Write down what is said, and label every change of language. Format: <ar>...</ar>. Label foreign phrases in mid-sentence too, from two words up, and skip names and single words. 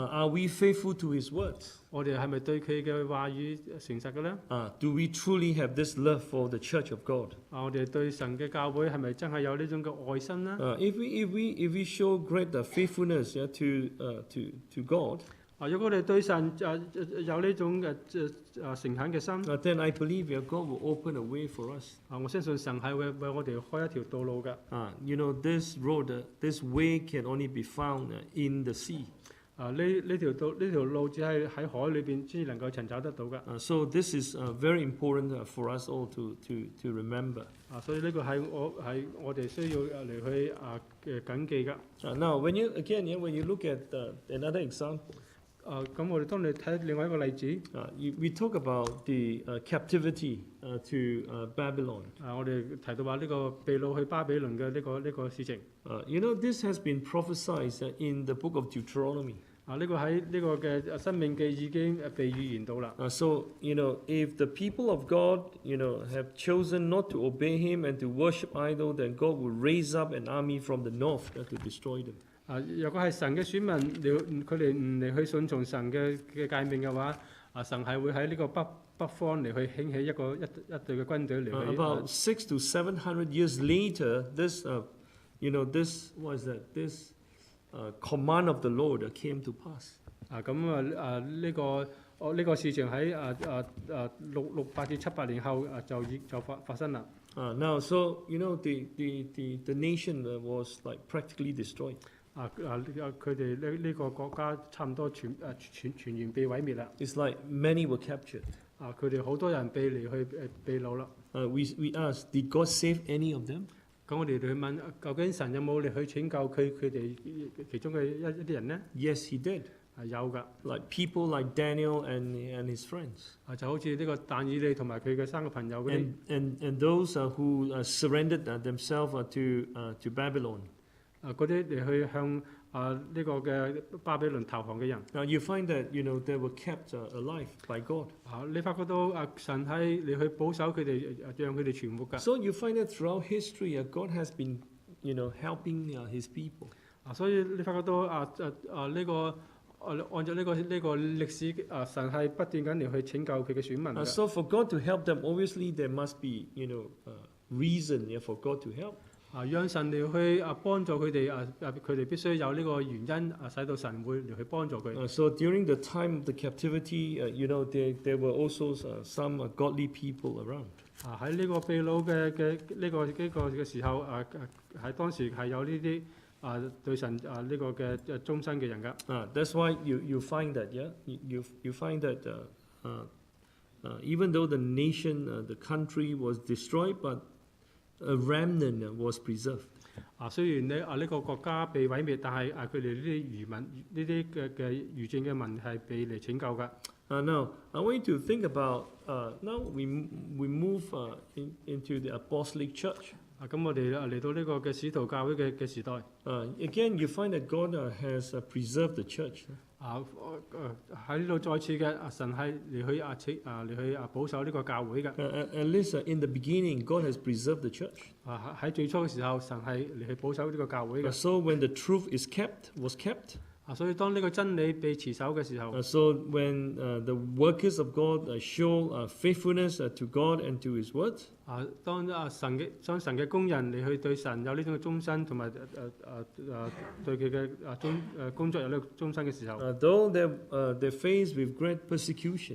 <en>？Are we faithful to His words?</en> <yue>我哋係咪對佢嘅話語誠實嘅咧</yue> <en>？Do we truly have this love for the Church of God?</en> <yue>我哋對神嘅教會係咪真係有呢種嘅愛心咧</yue> <en>？If we show great faithfulness to God.</en> <yue>如果我哋對神有呢種誠懇嘅心</yue> <en>then I believe God will open a way for us.</en> <yue>我相信神係會為我哋開一條道路㗎。</yue> <en>This road, this way can only be found in the sea.</en> <yue>呢條路只係喺海裏邊先能夠尋找得到㗎。</yue> <en>So this is very important for us all to remember.</en> <yue>所以呢個係我哋需要嚟去謹記㗎。</yue> <en>Now when you look at another example.</en> <yue>咁我哋當你睇另外一個例子。</yue> <en>We talk about the captivity to Babylon.</en> <yue>我哋提到話呢個被擄去巴比倫嘅呢個事情。</yue> <en>This has been prophesied in the book of Deuteronomy.</en> <yue>呢個喺呢個嘅申命記已經被預言到啦。</yue> <en>So if the people of God have chosen not to obey Him and to worship idol, then God will raise up an army from the north to destroy them.</en> <yue>若果係神嘅選民，佢哋唔嚟去順從神嘅誡命嘅話，神係會喺呢個北方嚟去興起一隊嘅軍隊嚟去。</yue> <en>About 600 to 700 years later, this command of the Lord came to pass.</en> <yue>呢個事情喺600至700年後就發生啦。</yue> <en>Now, so the nation was like practically destroyed.</en> <yue>佢哋呢個國家差唔多全然被毀滅啦。</yue> <en>It's like many were captured.</en> <yue>佢哋好多人被擄啦。</yue> <en>We asked, did God save any of them?</en> <yue>咁我哋去問，究竟神有冇嚟去拯救佢哋其中嘅一啲人呢？</yue> <en>Yes, He did.</en> <yue>有㗎。</yue> <en>Like people like Daniel and his friends.</en> <yue>就好似呢個但以理同埋佢嘅三個朋友嗰啲。</yue> <en>And those who surrendered themselves to Babylon.</en> <yue>嗰啲嚟去向呢個嘅巴比倫投降嘅人。</yue> <en>Now you find that they were kept alive by God.</en> <yue>你發覺到神係嚟去保守佢哋，讓佢哋存活㗎。</yue> <en>So you find that throughout history, God has been helping His people.</en> <yue>所以你發覺到呢個按照呢個歷史，神係不斷緊嚟去拯救佢嘅選民。</yue> <en>So for God to help them, obviously there must be reason for God to help.</en> <yue>讓神嚟去幫助佢哋佢哋必須有呢個原因使到神會嚟去幫助佢。</yue> <en>So during the time of the captivity, there were also some godly people around.</en> <yue>喺呢個被擄嘅呢個嘅時候喺當時係有呢啲對神呢個嘅忠心嘅人㗎。</yue> <en>That's why you find that, yeah, you find that even though the nation, the country was destroyed, but a remnant was preserved.</en> <yue>雖然呢個國家被毀滅，但係佢哋呢啲餘民呢啲嘅餘剩嘅民係被嚟拯救㗎。</yue> <en>Now I want you to think about now we move into the apostolic church.</en> <yue>咁我哋嚟到呢個嘅使徒教會嘅時代。</yue> <en>Again, you find that God has preserved the church.</en> <yue>喺呢度再次嘅神係嚟去保守呢個教會嘅。</yue> <en>At least in the beginning, God has preserved the church.</en> <yue>喺最初嘅時候，神係嚟去保守呢個教會嘅。</yue> <en>So when the truth was kept.</en> <yue>所以當呢個真理被持守嘅時候。</yue> <en>So when the workers of God show faithfulness to God and to His word.</en> <yue>當神嘅工人嚟去對神有呢種嘅忠心，同埋對佢嘅工作有呢個忠心嘅時候。</yue> <en>Though they're faced with great persecution.</en>